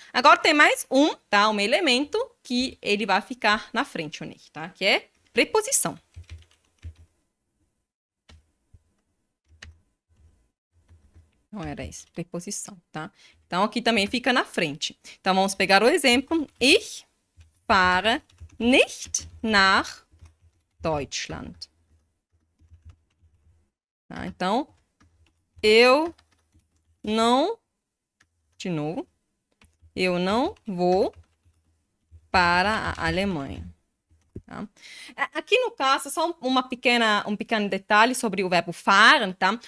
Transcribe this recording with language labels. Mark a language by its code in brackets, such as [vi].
[pt] Agora tem mais um, tá? Um elemento que ele vai ficar na frente, o nicht, tá? Que é preposição. Não era isso, preposição, tá? Então, aqui também fica na frente. Então, vamos pegar o exemplo. [de] Ich fahre nicht nach Deutschland. [pt] Tá? Então, eu não, de novo, eu não vou para a Alemanha. Tá? Aqui no caso, só um pequeno detalhe sobre o verbo fahren, tá?